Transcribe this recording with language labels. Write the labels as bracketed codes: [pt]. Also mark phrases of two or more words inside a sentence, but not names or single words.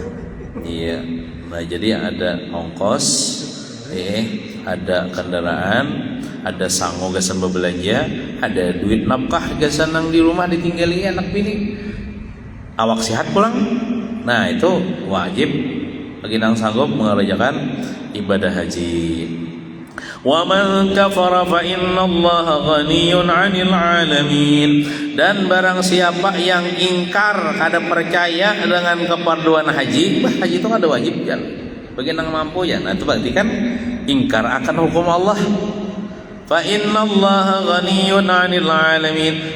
[bjn] Iya, nah jadi ada ongkos, ada kendaraan, ada sango gasan berbelanja, ada duit nafkah gasan nang di rumah ditinggali anak bini. Awak sehat pulang, nah itu wajib bagi nang sanggup mengerjakan ibadah haji. [ar] Wa man kafara fa innallaha ghaniyyun 'anil 'alamin. [bjn] Dan barang siapa yang ingkar kada percaya dengan keperluan haji, haji itu kada wajib ya. Bagi nang mampu ya. Nah itu berarti kan ingkar akan hukum Allah. [ar] Fa innallaha ghaniyyun 'anil 'alamin.